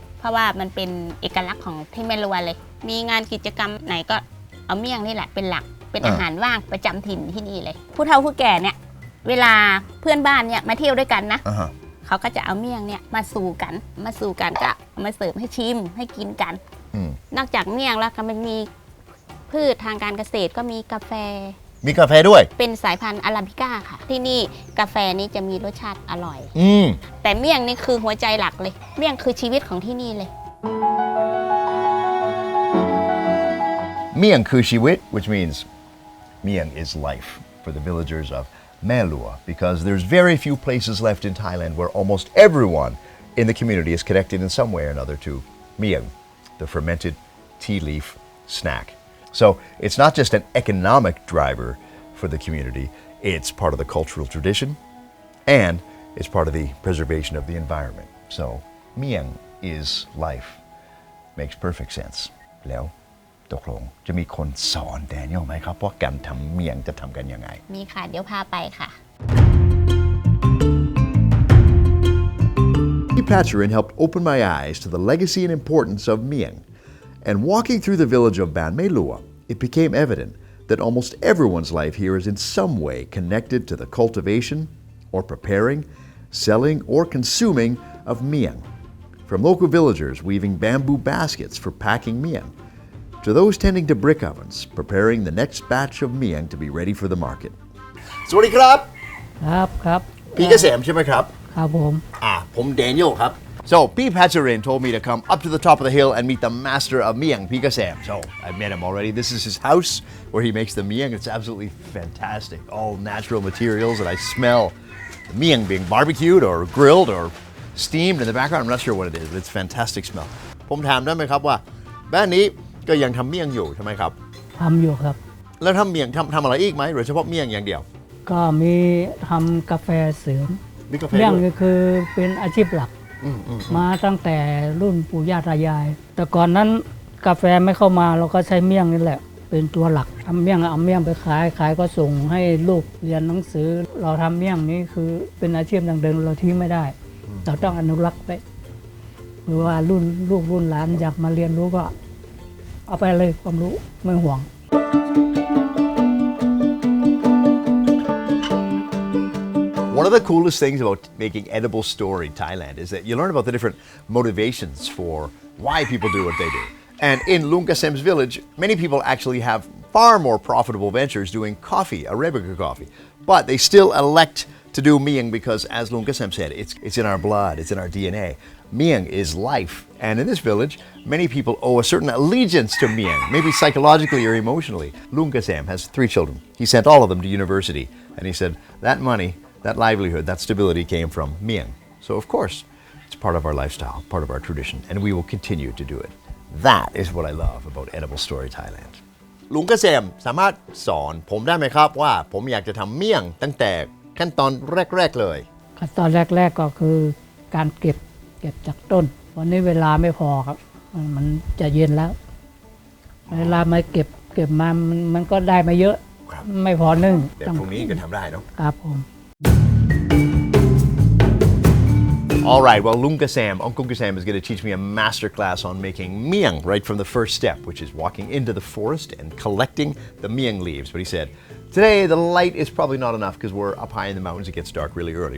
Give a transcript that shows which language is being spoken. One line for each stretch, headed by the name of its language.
Thai: เพราะว่ามันเป็นเอกลักษณ์ของที่แม่ลัวเลย มีงานกิจกรรมไหนก็เอาเมี่ยงนี่แหละเป็นหลักเป็นอาหารว่างประจำถิ่นที่นี่เลย ผู้เฒ่าผู้แก่เนี่ยเวลาเพื่อนบ้านเนี่ยมาเที่ยวด้วยกันนะเขาก็จะเอาเมี่ยงเนี่ยมาสู่กันก็มาเสิร์ฟให้ชิมให้กินกันนอกจากเมี่ยงแล้วก็มันมีพืชทางการเกษตรก็มีกาแฟ ด้วย เป็นสายพันธุ์อาราบิก้าค่ะที่นี่กาแฟนี้จะมีรสชาติอร่อยแต่เมี่ยงนี่คือหัวใจหลักเลยเมี่ยงคือชีวิตของที่นี่เลย เมี่ยงคือชีวิต
English: which means Miang is life for the villagers of Mae Lua because there's very few places left in Thailand where almost everyone in the community is connected in some way or another to Miang, the fermented tea leaf snack. So it's not just an economic driver for the community, it's part of the cultural tradition and it's part of the preservation of the environment. So Miang is life. Makes perfect sense.
Thai: แล้วตกลงจะมีคนสอนแดเนียลไหมครับว่าการทำเมี่ยงจะทำกันยังไง มีค่ะเดี๋ยวพาไปค่ะ
English: Patcherin helped open my eyes to the legacy and importance of Miang. And walking through the village of Mae Lua, it became evident that almost everyone's life here is in some way connected to the cultivation or preparing, selling, or consuming of Miang. From local villagers weaving bamboo baskets for packing Miang, to those tending to brick ovens, preparing the next batch of Miang to be ready for the market.
Thai: สวัสดีครับ ครับ พี่เกษมใช่ไหมครับ ครับ ผมแดเนียลครับ
English: So P. Patcherin told me to come up to the top of the hill and meet the master of Miang, P. Kasem. So I met him already. This is his house where he makes the Miang. It's absolutely fantastic. All natural materials, and I smell the Miang being barbecued or grilled or steamed in the background. I'm not sure what it is, but it's fantastic smell.
Thai: ผมถามได้ไหมครับว่าบ้านนี้ก็ยังทำเมี่ยงอยู่ใช่ไหมครับ ทำอยู่ครับ แล้วทำเมี่ยงทำอะไรอีกไหมหรือเฉพาะเมี่ยงอย่างเดียว ก็มีทำกาแฟเสริม เมี่ ยงก็คือเป็นอาชีพหลักมาตั้งแต่รุ่นปู่ย่าตายายแต่ก่อนนั้นกาแฟไม่เข้ามาเราก็ใช้เมี่ยงนี่แหละเป็นตัวหลักทำเมี่ยงเอาเมี่ยงไปขายก็ส่งให้ลูกเรียนหนังสือเราทำเมี่ยงนี้คือเป็นอาชีพดังเดิมเราทิ้งไม่ได้เราต้องอนุรักษ์ไว้หรือว่ารุ่นลูกรุ่นหลานอยากมาเรียนรู้ก็เอาไปเลยความรู้ไม่ห่วง
English: One of the coolest things about making Edible Story Thailand is that you learn about the different motivations for why people do what they do. And in Lungasem's village, many people actually have far more profitable ventures doing coffee, Arabica coffee. But they still elect to do Miang because, as Lungasem said, it's in our blood, it's in our DNA. Miang is life. And in this village, many people owe a certain allegiance to Miang, maybe psychologically or emotionally. Lungasem has 3 children. He sent all of them to university. And he said, that money, that livelihood, that stability came from Miang. So of course, it's part of our lifestyle, part of our tradition, and we will continue to do it. That is what I love about Edible Story Thailand.
Thai: ลุงเกษมสามารถสอนผมได้ไหมครับว่าผมอยากจะทำเมี่ยงตั้งแต่ขั้นตอนแรกๆเลย ขั้นตอนแรกๆก็คือการเก็บจากต้นวันนี้เวลาไม่พอครับมันจะเย็นแล้วเวลามาเก็บมามันก็ได้มาเยอะไม่พอนึ่ง แต่พรุ่งนี้ก็ทำได้เนาะ ครับผม
English: All right, well, Uncle Kasam is going to teach me a master class on making Miang right from the first step, which is walking into the forest and collecting the Miang leaves. But he said, today the light is probably not enough because we're up high in the mountains. It gets dark really early.